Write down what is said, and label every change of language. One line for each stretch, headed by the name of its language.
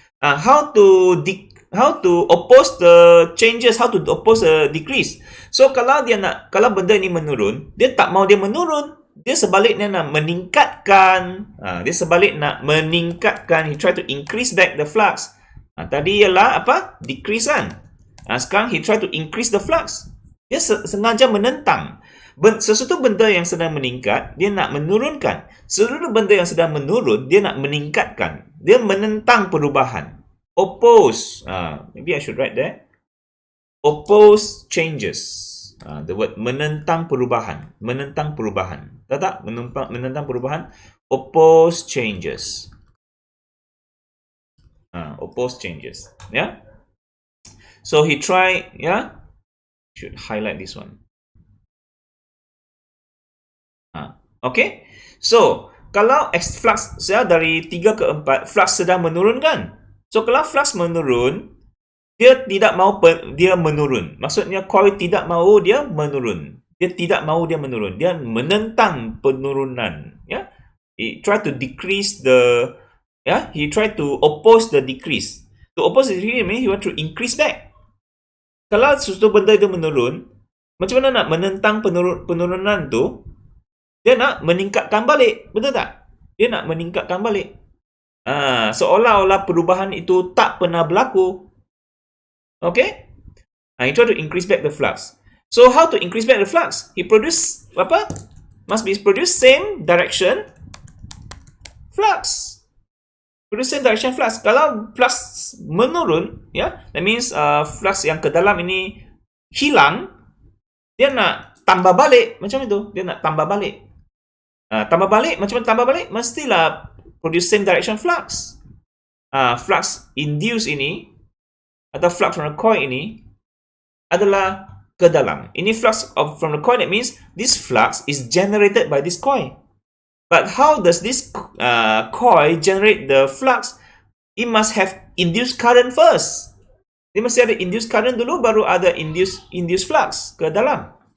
English: How to oppose the changes, how to oppose the decrease.
Malay: So kalau benda ini menurun, dia tak mau dia menurun, dia sebaliknya nak meningkatkan.
English: He try to increase back the flux.
Malay: Tadi ialah apa?
English: Decrease kan.
Malay: Sekarang
English: he try to increase the flux.
Malay: Dia sengaja menentang. Sesuatu benda yang sedang meningkat, dia nak menurunkan. Seluruh benda yang sedang menurun, dia nak meningkatkan. Dia menentang perubahan.
English: Oppose. Maybe I should write that. Oppose changes. The word
Malay: menentang perubahan. Menentang perubahan. Tak? Menentang perubahan.
English: Oppose changes. Oppose changes. Yeah. So he try. Yeah. Should highlight this one. Okay.
Malay: So kalau flux dari 3 ke 4, flux sedang menurun kan? So kalau flux menurun, dia tidak mau dia menurun. Maksudnya coil tidak mau dia menurun. Dia tidak mau dia menurun. Dia menentang penurunan.
English: Ya. He try to decrease the. Ya. He try to oppose the decrease. To oppose the decrease means he want to increase back.
Malay: Kalau sesuatu benda itu menurun, macam mana nak menentang penurunan tu? Dia nak meningkatkan balik. Betul tak? Dia nak meningkatkan balik. Seolah-olah perubahan itu tak pernah berlaku. Okay?
English: He try to increase back the flux. So how to increase back the flux? He produce apa? Must be produce same direction flux. Produce same direction flux.
Malay: Kalau flux menurun, ya,
English: that means
Malay: flux yang ke dalam ini hilang, dia nak tambah balik macam itu. Dia nak tambah balik. Tambah balik, macam mana tambah balik? Mestilah
English: produce same direction flux.
Malay: Flux induce ini atau flux
English: from the coil
Malay: ini adalah ke dalam.
English: Ini flux from the coil, that means this flux is generated by this coil. But how does this coil generate the flux? It must have induced current first.
Malay: Dia mesti ada induced current dulu, baru ada induced flux ke dalam.